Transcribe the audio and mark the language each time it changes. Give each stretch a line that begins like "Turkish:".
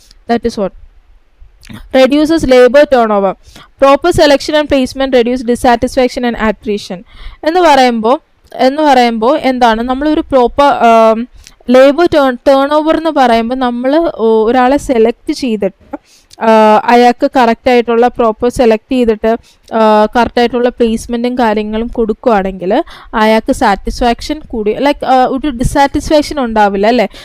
English: That is what reduces labor turnover. Proper selection and placement reduce dissatisfaction and attrition.
Malayalam: എന്ന് പറയുമ്പോൾ നമ്മളൊരു proper labour turn over എന്ന് പറയുമ്പോൾ നമ്മൾ ഒരാളെ സെലക്ട് ചെയ്തിട്ട് അയാൾക്ക് കറക്റ്റായിട്ടുള്ള പ്രോപ്പർ സെലക്ട് ചെയ്തിട്ട് കറക്റ്റായിട്ടുള്ള പ്ലേസ്മെൻറ്റും കാര്യങ്ങളും കൊടുക്കുകയാണെങ്കിൽ അയാൾക്ക് സാറ്റിസ്ഫാക്ഷൻ കൂടി ഒരു ഡിസാറ്റിസ്ഫാക്ഷൻ ഉണ്ടാവില്ല അല്ലേ.